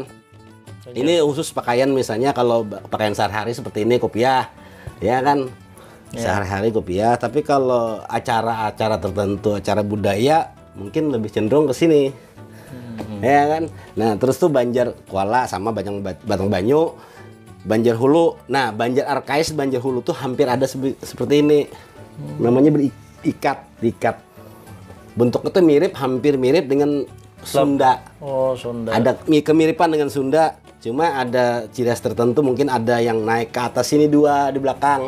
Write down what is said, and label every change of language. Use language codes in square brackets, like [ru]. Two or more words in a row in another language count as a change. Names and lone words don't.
[id] Ini khusus pakaian, misalnya kalau pakaian sehari-hari seperti ini kopiah, ya kan. Sehari-hari kopiah, tapi kalau acara-acara tertentu, acara budaya mungkin lebih cenderung ke sini. Ya kan. Nah, terus tuh Banjar Kuala sama Batang Banyu, Banjar Hulu. Nah, Banjar Arkais, Banjar Hulu tuh hampir ada seperti ini. Namanya berikat. Bentuknya tuh hampir mirip dengan Sunda. Oh, Sunda. Ada kemiripan dengan Sunda, cuma ada ciri khas tertentu, mungkin ada yang naik ke atas sini, 2 di belakang.